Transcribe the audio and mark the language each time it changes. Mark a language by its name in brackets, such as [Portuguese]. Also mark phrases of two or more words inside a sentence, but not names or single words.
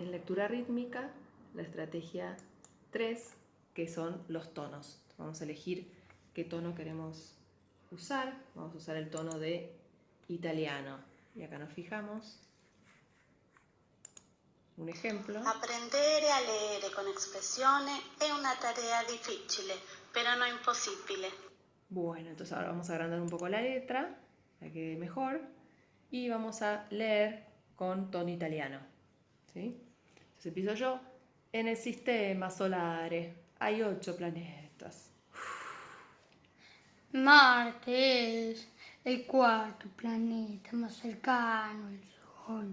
[Spanish] en lectura rítmica, la estrategia 3, que son los tonos. Vamos a elegir qué tono queremos usar. Vamos a usar el tono de italiano. Y acá nos fijamos. Un ejemplo. [Italian] Apprendere a leggere con espressione è una tarea difficile, però non impossibile. [Spanish] Bueno, entonces ahora vamos a agrandar un poco la letra, para que quede mejor. Y vamos a leer con tono italiano. ¿Sí? Entonces empiezo yo. En el sistema solare hay 8 planetas. Marte es el cuarto planeta más cercano al Sol.